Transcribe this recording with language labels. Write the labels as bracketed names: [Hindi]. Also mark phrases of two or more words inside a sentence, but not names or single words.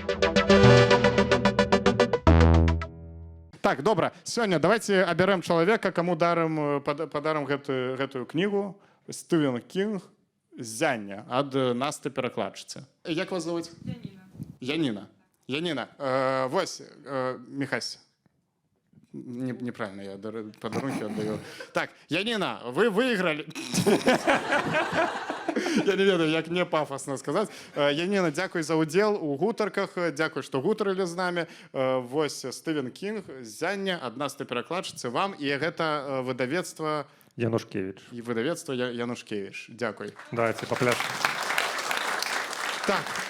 [Belarusian] Так, добра. Сёння давайте абярэм чалавека, каму падарым гэтую кнігу. Стывен Кінг «Зяння» ад Насты перакладчыцы. [Russian] Як вас зовут? [Belarusian] Янина. Яніна. Вось, Михась. [Russian] Неправильно, я подарунки отдаю. Так, Янина, вы выиграли. [Belarusian] Я не ведаю, як не пафосно сказаць. Яніна, дзякуй за ўдзел у гутарках, дзякуй, што гутарылі з намі. Вось Стывен Кінг, «Зяння» ад Насты перакладчыцы вам, і гэта выдавецтва Янушкевич. Выдавецтва Янушкевич. Дзякуй. [Russian] Давайте попляшем. [Belarusian] Так.